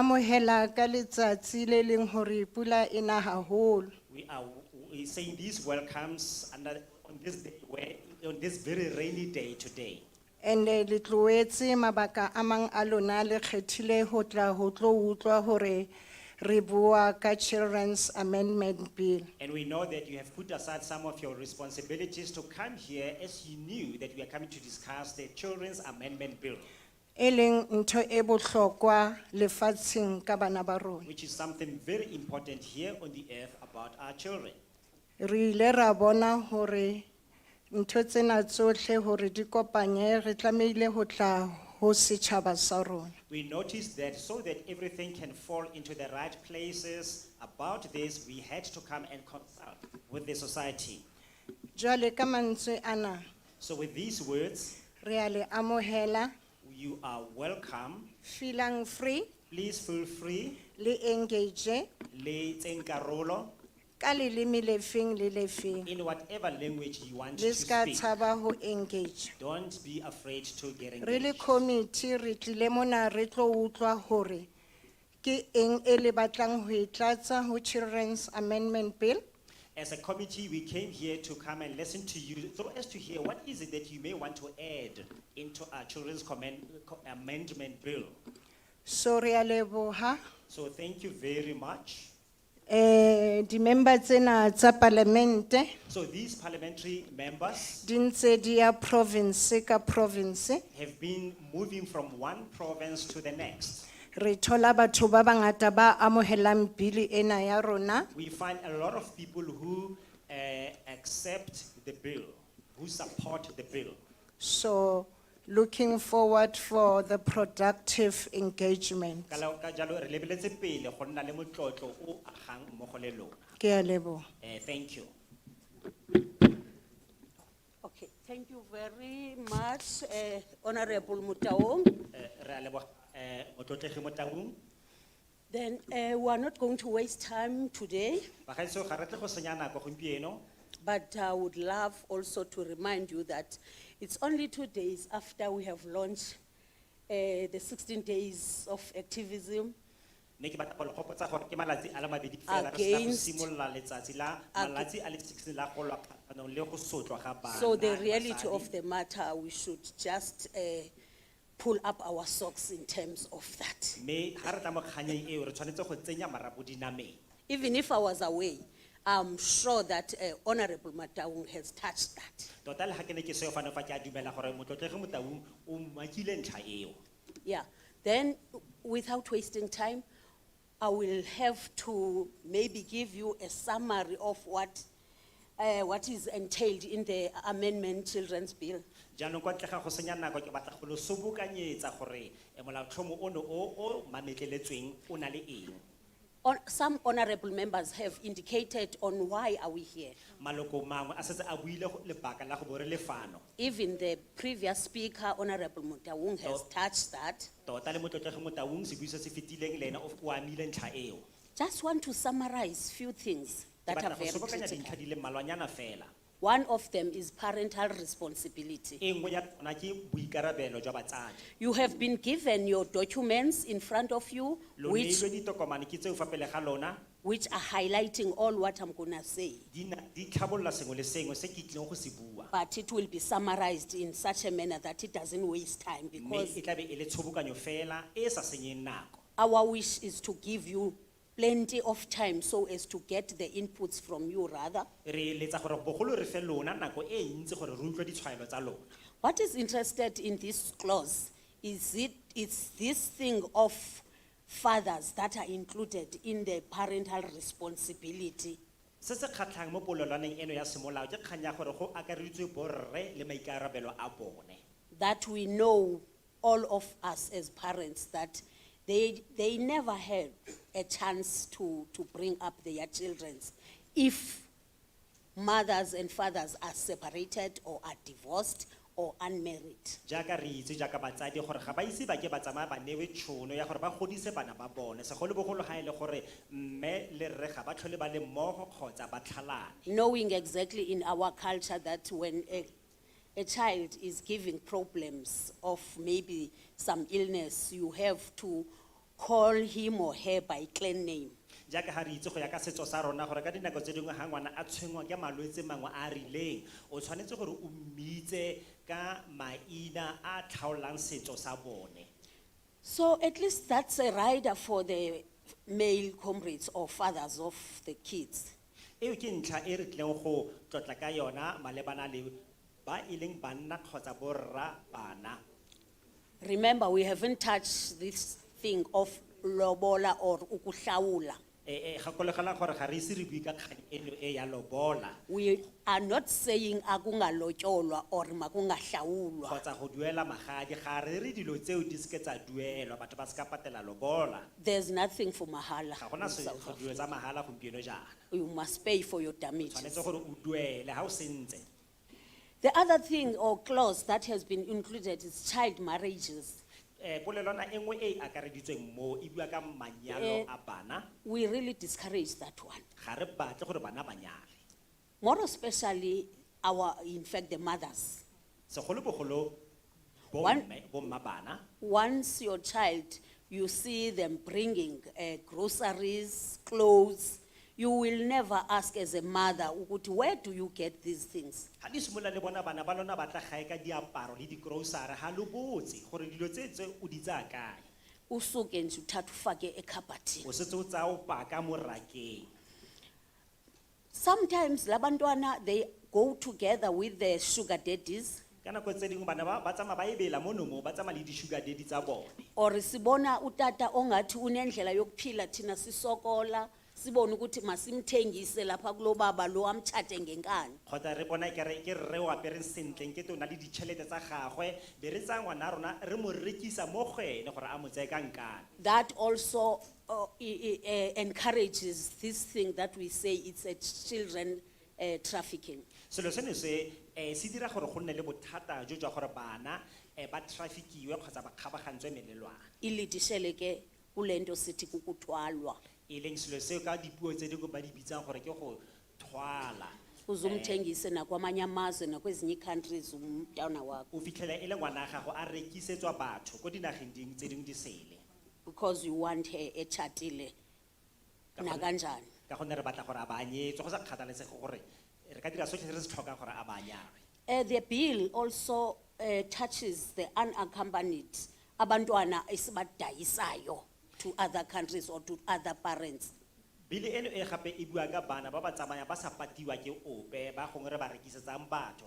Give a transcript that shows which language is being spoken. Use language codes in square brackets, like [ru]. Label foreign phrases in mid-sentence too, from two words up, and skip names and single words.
[st] amohela ka letsatsi le leng hore pula ena haholo. [en] We are saying these welcomes on this day, on this very rainy day today. [st] And le tloetse mabaka a mang a lona le kgethile ho tla ho tlo utlwa hore re bua ka Children's Amendment Bill. [en] And we know that you have put aside some of your responsibilities to come here as you knew that we are coming to discuss the Children's Amendment Bill, [st] E leng ntho e bohlokwa lefatsheng ka bana ba rona. [en] which is something very important here on the earth about our children. [st] Re ile ra bona hore ntho tsena tsohle hore di kopanye re tlameile ho tla ho setjhaba sa rona. [en] We noticed that so that everything can fall into the right places about this, we had to come and consult with the society. [st] Jwale ka mantswe ana [en] So with these words, [st] re a le amohela, [en] you are welcome. feeling free, Please feel free. [st] le engage Le tseng karolo ka leleme le feng le le feng. [en] in whatever language you want [st] Le [en] to [st] ska [en] speak. [st] tshaba ho engage. [en] Don't be afraid to get [st] Re le [en] engaged. [st] committee re tlile mona re tlo utlwa hore ke eng e le batlang ho e tlatsa ho Children's Amendment Bill. [en] As a committee, we came here to come and listen to you so as to hear what is it that you may want to add into our Children's Amendment Bill. [st] So re a leboha. [en] So thank you very much. [st] Di member tsena tsa parliamente [en] So these parliamentary members [st] di ntse di ya province ka province. [en] have been moving from one province to the next. [st] Re thola batho ba bangata ba amohelang bili ena ya rona. [en] We find a lot of people who accept the bill, who support the bill. So looking forward for the productive engagement. [tn] Ka jalo re lebeletse pele go nna le motlotlo o agang mmogo le lona. [st] Ke a leboha. [en] Thank you. Okay, thank you very much, Honorable Mutaung. [tn] Re a leboga motlotlegi mo Taung. [en] Then we are not going to waste time today, [tn] Bagaetsho ga re tle go senya nako gompieno. [en] but I would love also to remind you that it's only 2 days after we have launched the 16 days of activism [tn] Ne ke batla go le gopotsa gore ke malatsi a le mabedi fela re sena go [en] Against- [tn] simolola letsatsi la malatsi a le 16 la go lwa kgatlhanong le go sotlwa ga bana. [en] So the reality [tn] basadi. [en] of the matter, we should just pull up our socks in terms of that. [tn] Me ha re tla mo kganyeng eo re tshwanetse go tsenya marapo dinameng. [en] Even if I was away, I'm sure that Honorable Mataung has touched that. [tn] Tota le ha ke ne ke seo fane fa ke a dumela gore motlotlegi mo Taung o makile ntlha eo. [en] Yeah, then without wasting time, I will have to maybe give you a summary of what is entailed in the amendment children's bill. [tn] Jaanong kwa ntle ga go senya nako ke batla go lo sobokanyetsa gore molaotlhomo ono o mametleletsweng o na le eng. [en] Some honorable members have indicated on why are we here. [tn] Maloko mangwe a setse a buile lebaka la go bo re le fano. [en] Even the previous speaker, Honorable Mutaung, has touched that. [tn] Tota le motlotlegi mo Taung se buisa se fetileng le ena o amile ntlha eo. [en] Just want to summarize few things [tn] Ke [en] that are [tn] batla go [en] very [tn] sobokanya [en] critical. [tn] dintlha di le mmalwanyana fela. [en] One of them is parental responsibility. [tn] E nngwe ya tsona ke boikarabelo jwa batsadi. [en] You have been given your documents in front of you, [tn] Lo neilwe ditokomane ke tseo fa pele ga lona [en] which are highlighting all what I'm gonna say. [tn] di tlhabolola sengwe le sengwe se ke tlileng go se bua. [en] But it will be summarized in such a manner that it doesn't waste time, [tn] Mme [en] because [tn] e tla be e le tshobokanyo fela e sa senyeng nako. [en] our wish is to give you plenty of time so as to get the inputs from you rather. [tn] Re letsa gore bogolo re fe lona nako e ntsi gore re utlwe ditshwaelo tsa lona. [en] What is interested in this clause it's this thing of fathers that are included in the parental responsibility. [tn] Se se kgatlhang mo polelwaneng eno ya semolao ke kgang ya gore go akareditswe borre le maikarabelo a bone. [en] That we know, all of us as parents, that they never had a chance to bring up their children if mothers and fathers are separated or are divorced or unmarried. [tn] Jaaka re itse jaaka batsadi gore ga ba ise ba ke ba tsamaya ba newe tšhono ya gore ba godise bana ba bone segolobogolo ga e le gore mme le rre ga ba tlhole ba le mmogo kgotsa ba tlhalane. [en] Knowing exactly in our culture that when a child is giving problems of maybe some illness, you have to call him or her by clan name. [tn] Jaaka ga re itse go ya ka setso sa rona gore ka dinako tse dingwe ga ngwana a tshwengwa ke malwetse mangwe a rileng o tshwanetse gore o mmitse ka maina a tlhaolang setso sa bone. [en] So at least that's a rider for the male comrades or fathers of the kids. [tn] Eo ke ntlha e re tlileng go tlotla ka yona malebana le ba e leng banna kgotsa borra bana. [en] Remember, we haven't touched this thing of lobola or ukuhlawula. [tn] Gakologelang gore ga re ise re bue ka kgang eno e ya lobola [en] We are not saying akungalotyolwa or makungahlawulwa. [tn] kgotsa go duela magadi ga re re dilo tseo di seke tsa duelwa batho ba seka patela lobola. [en] There's nothing for mahala. [tn] Ga gona dilo tsa mahala gompieno jaana. [en] You must pay for your damages. [tn] Tshwanetse gore o duele ga o sentse. [en] The other thing or clause that has been included is child marriages. [tn] Polelwana e nngwe e akareditsweng mo e bua ka manyalo a bana. [en] We really discourage that one. [tn] Ga re batle gore bana ba nyale. [en] More especially in fact, the mothers. [tn] Segolobogolo bomma bana. [en] Once your child, you see them bringing groceries, clothes, you will never ask as a mother, where do you get these things? [tn] Ha di simola le bona bana ba lona ba tla gae ka diaparo le di-grocery ha lo botse gore dilo tse o di tsaya kae. [zu] Usuke nje uthatha ufake ekhabhathini. [tn] O setse o tsaya o paka mo rakeng. [en] Sometimes labantwana, they go together with the sugar daddies. [tn] Ka nako tse dingwe bana ba tsamaya ba ebela mono mo ba tsamaya le di- [en] sugar daddy [tn] tsa bone. [zu] Or sibona utata ongathi unendlela yokuphila thina sisokola. sibone ukuthi masimthengise lapha kulo baba lo amthathe ngenkani. [tn] kgotsa re bona ke rre o apereng sentle nkete o na le ditšhelete tsa gagwe be re tsaya ngwana rona re mo rekisa mo go ene gore a mo tseye ka nkane. [en] That also encourages this thing that we say it's a children trafficking. [tn] selo seno se se dira gore go nne le bothata jo jwa gore bana ba traffickiwe kgotsa ba kgabagantswe melelwane. [zu] Ilidishele ke kulento sithi kukuthwalwa. [tn] E leng selo seo ka dipuo tse dingwe ba di bitsang gore ke go thwala. [zu] Uzumthengise nakwamanye amazwe nakwezinye countries umntwana wakho. [tn] O fitlhela e le ngwana gago a rekisetswa batho ko dinageng tse dingwe di sele. [en] Because you want her [zu] etshatile na kanjani. [tn] Ka gonne re batla gore a baanyetswe go sa kgathalesege gore re ka dira sotlhe re se tlhokang gore a baanyagwe. [en] The bill also touches the unaccompanied [zu] abantwana esibadayisayo [en] to other countries or to other parents. [tn] Bili eno e gape e bua ka bana ba ba tsamaya ba sa patiwa ke ope ba gongwe re ba rekisetsang batho.